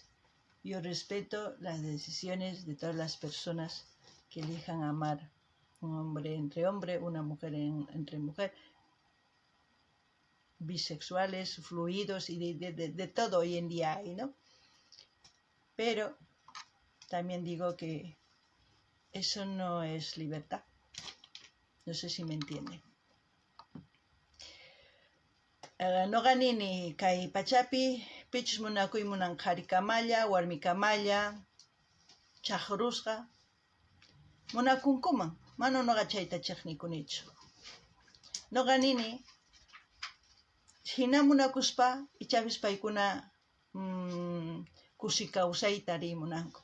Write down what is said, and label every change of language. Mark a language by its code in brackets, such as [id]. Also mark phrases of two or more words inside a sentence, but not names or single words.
[es] Yo respeto las decisiones de todas las personas que elijan amar, un hombre entre hombre, una mujer entre mujer, bisexuales, fluidos y de todo hoy en día hay, ¿no? Pero también digo que eso no es libertad. No sé si me entienden. [qu] No ganini kay pachapi pichus munakuymunan qharikamalla, warmikamalla, chaqrusqa munakunkuman. Mana noqa chayta chiqnikunichu. Noqa nini hina munakuspa ichapis paykuna kusi kawsayta rimunanku.